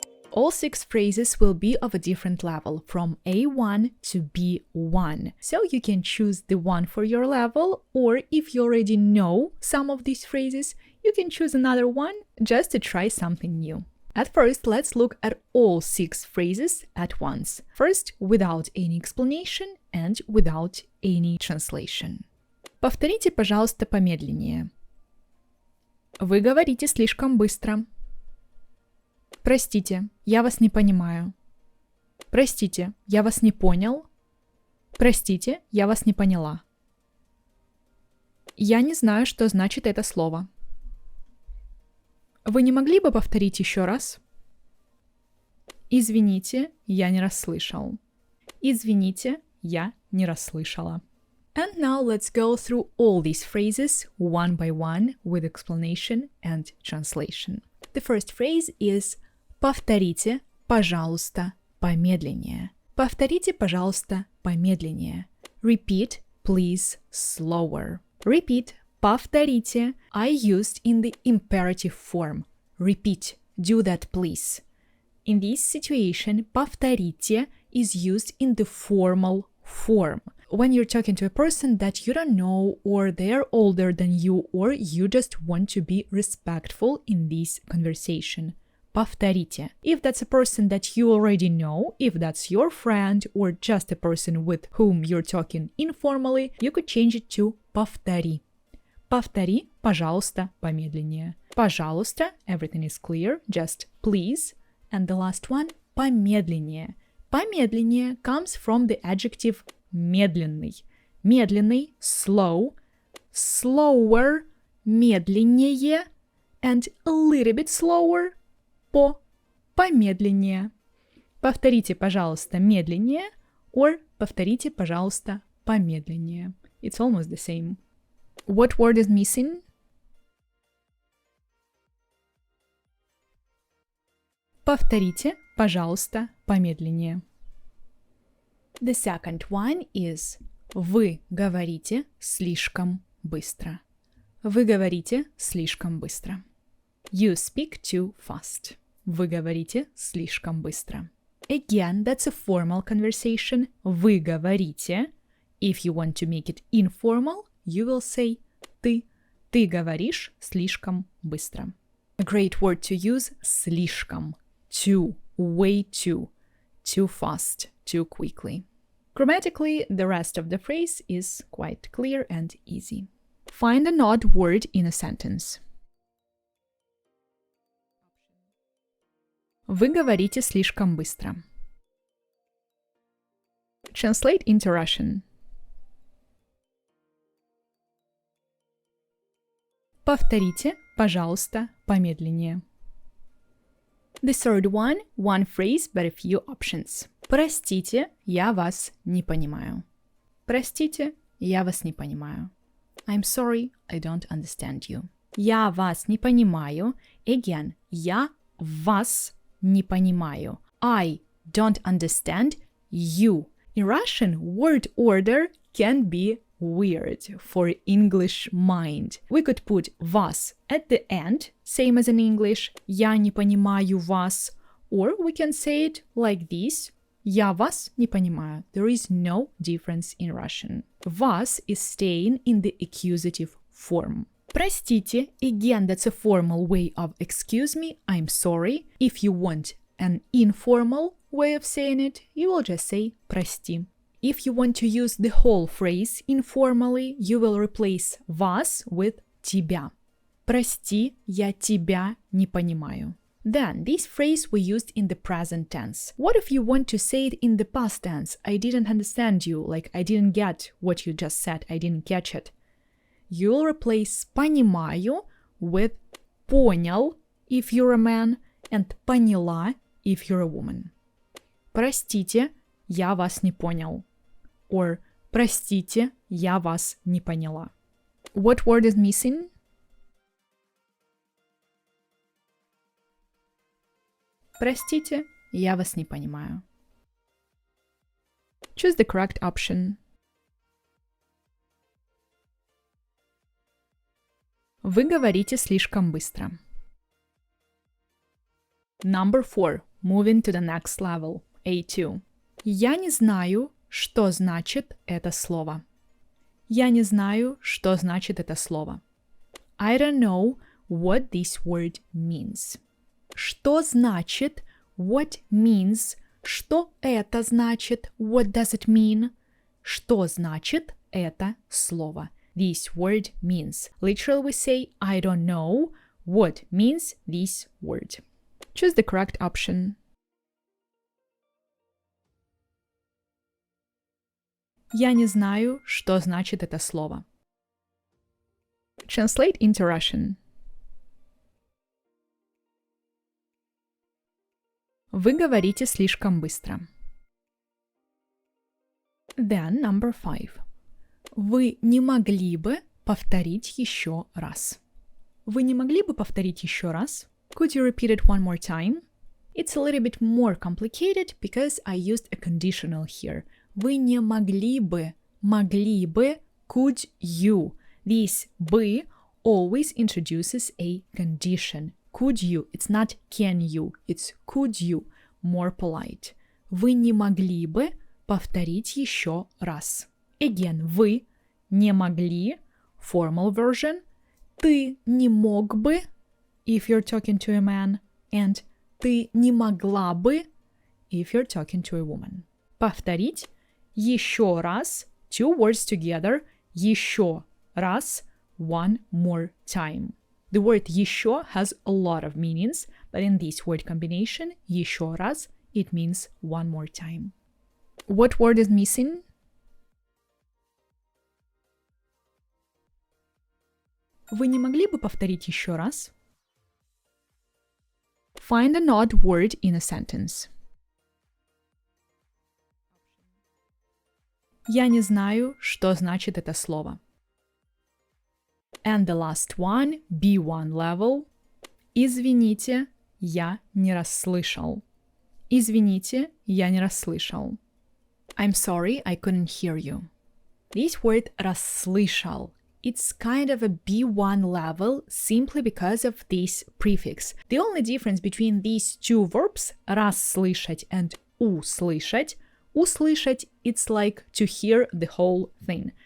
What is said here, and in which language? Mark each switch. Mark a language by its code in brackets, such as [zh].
[en] All 6 phrases will be of a different level, from A1 to B1. So you can choose the one for your level, or if you already know some of these phrases, you can choose another one just to try something new. At first, let's look at all 6 phrases at once. First, without any explanation and without any translation. [ru] Повторите, пожалуйста, помедленнее. Вы говорите слишком быстро. Простите, я вас не понимаю. Простите, я вас не понял. Простите, я вас не поняла. Я не знаю, что значит это слово. Вы не могли бы повторить еще раз? Извините, я не расслышал. Извините, я не расслышала. [en] And now let's go through all these phrases one by one with explanation and translation. The first phrase is [ru] повторите, пожалуйста, помедленнее. Повторите, пожалуйста, помедленнее. [en] Repeat, please, slower. Repeat, повторите, I used in the imperative form. Repeat, do that, please. In this situation, повторите is used in the formal form. When you're talking to a person that you don't know, or they're older than you, or you just want to be respectful in this conversation. [ru] Повторите. [en] If that's a person that you already know, if that's your friend, or just a person with whom you're talking informally, you could change it to повтори. [ru] Повтори, пожалуйста, помедленнее. [en] Пожалуйста, everything is clear, just please. And the last one, помедленнее. Помедленнее comes from the adjective медленный. Медленный, slow, slower, медленнее, and a little bit slower, помедленнее. [ru] Повторите, пожалуйста, медленнее, or повторите, пожалуйста, помедленнее. [en] It's almost the same. What word is missing? [ru] Повторите, пожалуйста, помедленнее. [en] The second one is [ru] вы говорите слишком быстро. Вы говорите слишком быстро. [en] You speak too fast. [ru] Вы говорите слишком быстро. [en] Again, that's a formal conversation. [ru] Вы говорите. [en] If you want to make it informal, you will say ты. [ru] Ты говоришь слишком быстро. [en] A great word to use, слишком. Too, way too. Too fast, too quickly. Grammatically, the rest of the phrase is quite clear and easy. Find an odd word in a sentence. [ru] Вы говорите слишком быстро. [en] Translate into Russian. [ru] Повторите, пожалуйста, помедленнее. [en] The third one phrase, but a few options. [ru] Простите, я вас не понимаю. Простите, я вас не понимаю. [en] I'm sorry, I don't understand you. [ru] Я вас не понимаю. [en] Again, [ru] я вас не понимаю. [en] I don't understand you. In Russian, word order can be weird for English mind. We could put вас at the end, same as in English. [ru] Я не понимаю вас. [en] Or we can say it like this. [ru] Я вас не понимаю. [en] There is no difference in Russian. Вас is staying in the accusative form. Простите, again, that's a formal way of excuse me, I'm sorry. If you want an informal way of saying it, you will just say прости. If you want to use the whole phrase informally, you will replace вас with тебя. [ru] Прости, я тебя не понимаю. [en] Then, this phrase we used in the present tense. What if you want to say it in the past tense? I didn't understand you, like I didn't get what you just said, I didn't catch it. You'll replace понимаю with понял if you're a man and поняла if you're a woman. [ru] Простите, я вас не понял. Or простите, я вас не поняла. [en] What word is missing? [ru] Простите, я вас не понимаю. [en] Choose the correct option. [ru] Вы говорите слишком быстро. [en] Number 4. Moving to the next level. A2. [ru] Я не знаю, что значит это слово. Я не знаю, что значит это слово. [en] I don't know what this word means. [ru] Что значит? [en] What means? [ru] Что это значит? [en] What does it mean? [ru] Что значит это слово? [en] This word means. Literally we say, I don't know what means this word. Choose the correct option. [ru] Я не знаю, что значит это слово. [en] Translate into Russian. [ru] Вы говорите слишком быстро. [en] Then number 5. [ru] Вы не могли бы повторить еще раз. Вы не могли бы повторить еще раз? [en] Could you repeat it one more time? It's a little bit more complicated because I used a conditional here. [ru] Вы не могли бы, [en] could you. This бы always introduces a condition. Could you, it's not can you, it's could you, more polite. [ru] Вы не могли бы повторить еще раз. [en] Again, [ru] вы не могли, [en] formal version. [ru] Ты не мог бы, [en] if you're talking to a man, and [ru] ты не могла бы, [en] if you're talking to a woman. [ru] Повторить еще раз, [en] two words together, еще раз, one more time. The word еще has a lot of meanings, but in this word combination, еще раз, it means one more time. What word is missing? [ru] Вы не могли бы повторить еще раз? [en] Find an odd word in a sentence. [ru] Я не знаю, что значит это слово. [en] And the last one, B1 level. [ru] Извините, я не расслышал. Извините, я не расслышал. [en] I'm sorry, I couldn't hear you. This word расслышал. It's kind of a B1 level simply because of this prefix. The only difference between these two verbs, расслышать and услышать, услышать, it's like to hear the whole thing.